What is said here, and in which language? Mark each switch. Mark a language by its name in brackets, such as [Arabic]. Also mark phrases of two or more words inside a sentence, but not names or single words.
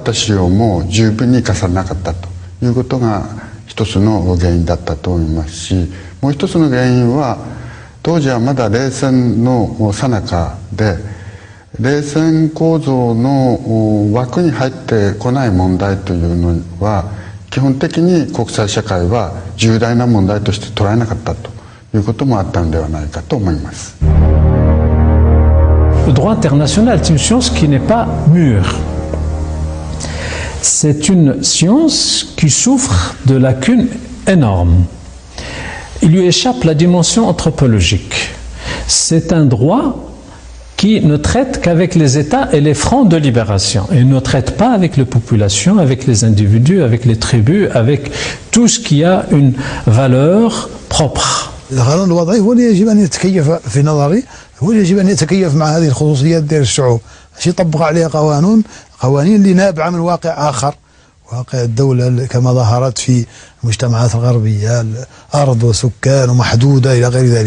[Japanese] った資料も十分に生かされなかったということが一つの原因だったと思いますし、もう一つの原因は当時はまだ冷戦の最中で冷戦構造の枠に入ってこない問題というのは基本的に国際社会は重大な問題として捉えなかったということもあったのではないかと思います。 [French] Le droit international est une science qui n'est pas mûre. C'est une science qui souffre de lacunes énormes. Il lui échappe la dimension anthropologique. C'est un droit qui ne traite qu'avec les États et les fronts de libération et ne traite pas avec les populations, avec les individus, avec les tribus, avec tout ce qui a une valeur propre. [Arabic] القانون الوضعي هو اللي يجب أن يتكيف في نظري، هو اللي يجب أن يتكيف مع هذه الخصوصيات ديال الشعوب، ماشي يطبق عليها قوانين اللي نابعة من واقع آخر، واقع الدولة كما ظهرت في المجتمعات الغربية، الأرض وسكان ومحدودة إلى غير ذلك.